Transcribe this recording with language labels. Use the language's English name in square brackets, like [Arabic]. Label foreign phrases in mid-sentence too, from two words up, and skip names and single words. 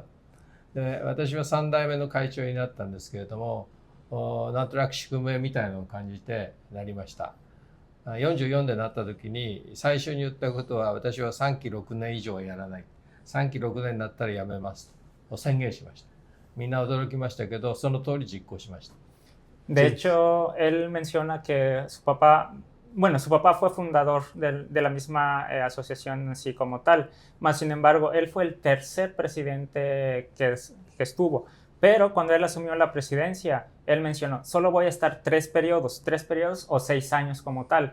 [Japanese] で私は3代目の会長になったんですけれども、なんとなく宿命みたいなのを感じてなりました。44でなった時に最初に言ったことは、私は3期6年以上はやらない、3期6年になったらやめますと宣言しました。みんな驚きましたけど、その通り実行しました。 [Spanish] De hecho, él menciona que su papá, bueno, su papá fue fundador de la misma asociación así como tal, mas sin embargo, él fue el tercer presidente que estuvo. Pero cuando él asumió la presidencia, él mencionó, solo voy a estar 3 periodos o 6 años como tal.